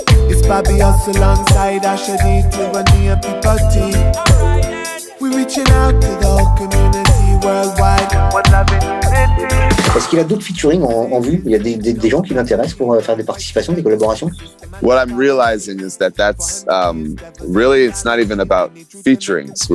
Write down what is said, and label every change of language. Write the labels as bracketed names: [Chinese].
[English] It's Bobby Hustle alongside Asha, Tiwoni and Pipo T. We're reaching out to the whole community worldwide. One love and unity. [French] Est-ce qu'il a d'autres featuring en vue? Il y a des gens qui l'intéressent pour faire des participations, des collaborations? [English] What I'm realizing is that's really, it's not even about featurings.